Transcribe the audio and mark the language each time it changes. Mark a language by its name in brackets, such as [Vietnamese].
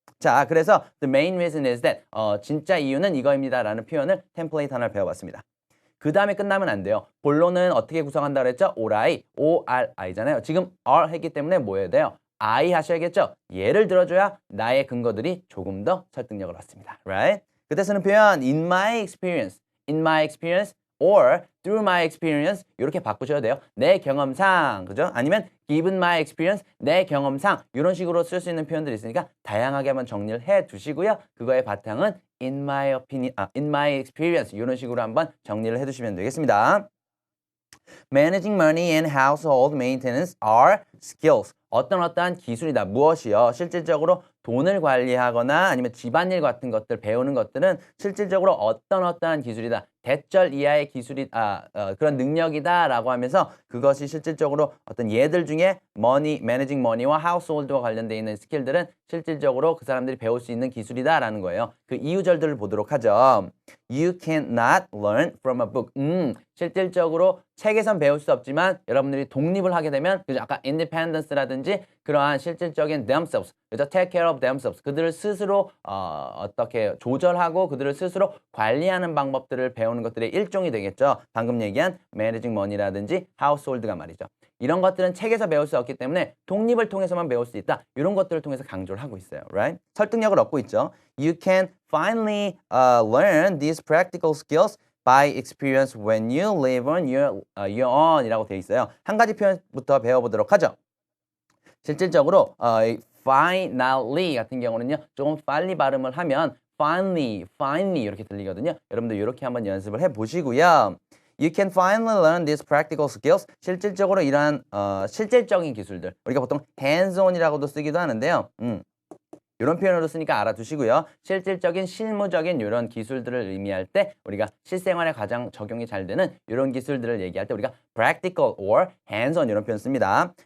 [Korean] 자, 그래서 [English] the main reason is that [Korean] 진짜 이유는 이거입니다 라는 표현을 템플레이트 하나를 배워봤습니다. 그 다음에 끝나면 안 돼요. 본론은 어떻게 구성한다 그랬죠? ORI잖아요. 지금 R 했기 때문에 뭐 해야 돼요? I 하셔야겠죠? 예를 들어줘야 나의 근거들이 조금 더 설득력을 얻습니다. [English] Right? [Korean] 그때 쓰는 표현 [English] in my experience, or through my experience [Korean] 이렇게 바꾸셔야 돼요. 내 경험상, 그죠? 아니면 [English] given my experience, [Korean] 내 경험상 이런 식으로 쓸 수 있는 표현들이 있으니까 다양하게 한번 정리를 해 두시고요. 그거의 바탕은 [English] in my opinion, in my experience [Korean] 이런 식으로 한번 정리를 해 두시면 되겠습니다. [English] Managing money and household maintenance are skills. [Korean] 어떠한 기술이다. 무엇이요? 실질적으로 돈을 관리하거나 아니면 집안일 같은 것들 배우는 것들은 실질적으로 어떠한 기술이다. 대절 이하의 기술이 그런 능력이다라고 하면서 그것이 실질적으로 어떤 예들 중에 managing money와 household와 관련돼 있는 스킬들은 실질적으로 그 사람들이 배울 수 있는 기술이다라는 거예요. 그 이유절들을 보도록 하죠. [English] You cannot learn from a book. [Korean] 실질적으로 책에선 배울 수 없지만 여러분들이 독립을 하게 되면 그죠? 아까 independence라든지 그러한 실질적인 themselves, 그죠? [English] take care of themselves. [Korean] 그들을 스스로 어떻게 조절하고 그들을 스스로 관리하는 방법들을 배우는 것들의 일종이 되겠죠. 방금 얘기한 managing money라든지 household가 말이죠. 이런 것들은 책에서 배울 수 없기 때문에 독립을 통해서만 배울 수 있다. 이런 것들을 통해서 강조를 하고 있어요. [English] Right? [Korean] 설득력을 얻고 있죠. [English] You can finally learn these practical skills by experience when you live on your own [Korean] 이라고 되어 있어요. 한 가지 표현부터 배워보도록 하죠. 실질적으로 finally 같은 경우는요. 조금 빨리 발음을 하면 finally 이렇게 들리거든요. 여러분들 이렇게 한번 연습을 해보시고요. [English] You can finally learn these practical skills. [Korean] 실질적으로 이러한 실질적인 기술들. 우리가 보통 hands-on이라고도 쓰기도 하는데요. 이런 표현으로 쓰니까 알아두시고요. 실질적인 실무적인 이런 기술들을 의미할 때 우리가 실생활에 가장 적용이 잘 되는 이런 기술들을 얘기할 때 우리가 practical or hands-on 이런 표현 씁니다.